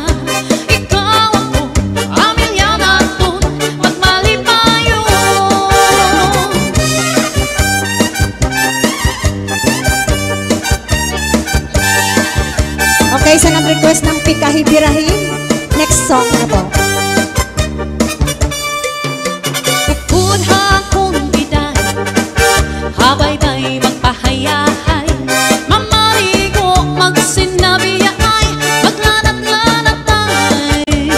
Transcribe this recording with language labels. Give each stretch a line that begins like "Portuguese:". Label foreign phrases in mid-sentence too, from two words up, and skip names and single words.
Hiligaynon: Ikaw ako, pamilya naton, magmalipayo.
Filipino: Okay, sa nag-request ng Pikahibirahin,
English: next song
Filipino: na po.
Hiligaynon: Upod akong biday, habay-bay magpahayahay. Mamarigo magsinabi ay, maglanat-lanatay.